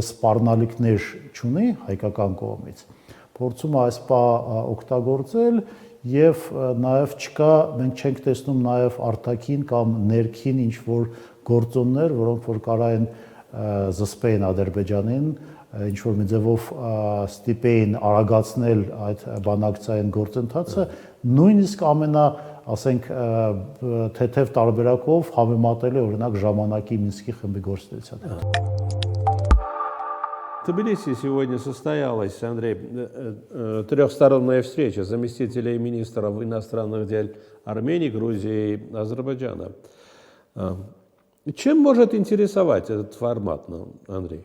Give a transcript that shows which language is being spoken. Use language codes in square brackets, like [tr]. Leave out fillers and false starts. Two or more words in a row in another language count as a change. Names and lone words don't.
[hy] սպառնալիքներ չունի հայկական կողմից, փորձում է այս օգտագործել եւ նաեւ չկա, մենք չենք տեսնում նաեւ արտաքին կամ ներքին ինչ որ գործոններ, որոնք որ կարային զսպեին Ադրբեջանին, ինչ որ մի ձևով ստիպեին արագացնել այդ բանակցային գործընթացը, նույնիսկ ասենք թեթև տարբերակով համեմատել է օրինակ ժամանակի Մինսկի խմբի գործունեությանը։ [ru] В Тбилиси сегодня состоялась, Андрей, трехсторонняя встреча заместителей министров иностранных дел Армении, Грузии и Азербайджана. Чем может интересовать этот формат, Андрей?